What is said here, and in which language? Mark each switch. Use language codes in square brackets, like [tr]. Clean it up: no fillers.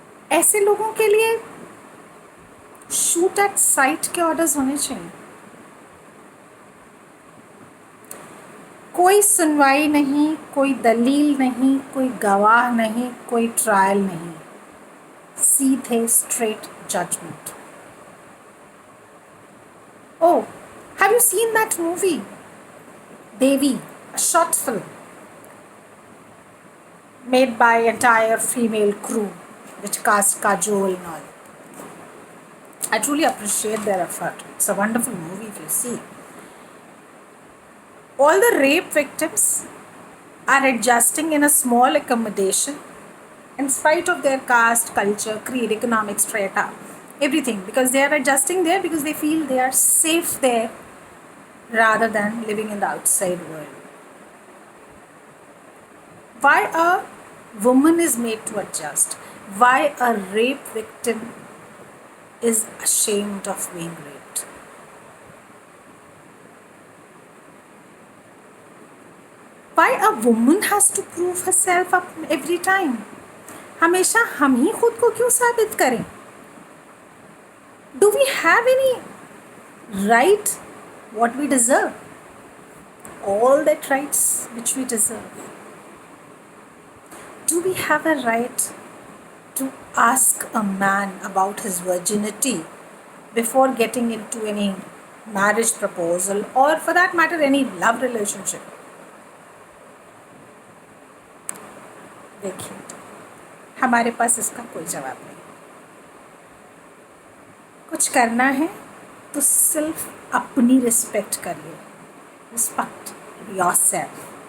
[hi] ऐसे लोगों के लिए शूट एट साइट के ऑर्डर्स होने चाहिए। कोई सुनवाई नहीं, कोई दलील नहीं, कोई गवाह नहीं, कोई ट्रायल नहीं, सीधे straight judgement. [en] Oh, have you seen that movie, Devi, a short film made by entire female crew, which cast Kajol and all. I truly appreciate their effort. It's a wonderful movie if you see. All the rape victims are adjusting in a small accommodation in spite of their caste, culture, creed, economic strata, everything, because they are adjusting there because they feel they are safe there rather than living in the outside world. Why a woman is made to adjust? Why a rape victim is ashamed of being raped? Why a woman has to prove herself up every time? [hi] हमेशा हम ही खुद को क्यों साबित करें? [en] Do we have any right what we deserve? All that rights which we deserve. Do we have a right to ask a man about his virginity before getting into any marriage proposal or for that matter any love relationship? [hi] देखिए, हमारे पास इसका कोई जवाब नहीं। कुछ करना है तो सिर्फ अपनी रिस्पेक्ट करिए। [en] Respect yourself.